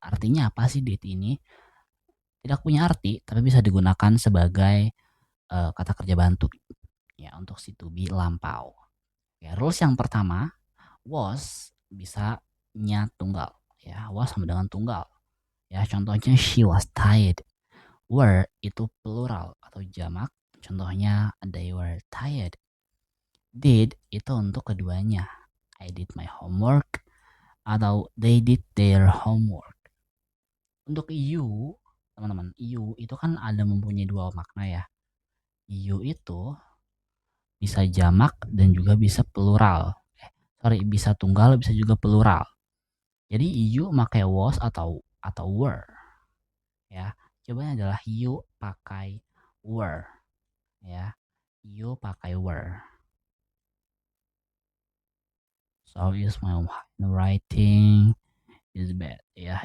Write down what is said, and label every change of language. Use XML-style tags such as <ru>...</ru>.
<id>Artinya apa sih did ini? Tidak punya arti, tapi bisa digunakan sebagai kata kerja bantu ya untuk si to be lampau. Ya, rules yang pertama, was bisa nya tunggal ya, was sama dengan tunggal. Ya, contohnya</id> <en>she was tired.</en> <id>Were itu plural atau jamak, contohnya</id> <en>they were tired.</en> <id>Did itu untuk keduanya,</id> <en>I did my homework</en> <id>atau</id> <en>they did their homework.</en> <id>Untuk you, teman-teman, you itu kan ada mempunyai dua makna ya. You itu bisa jamak dan juga bisa plural. Bisa tunggal, bisa juga plural. Jadi you pakai was atau were ya. Coba adalah you pakai were ya. You pakai were.</id> <en>So is my writing is bad ya.</en>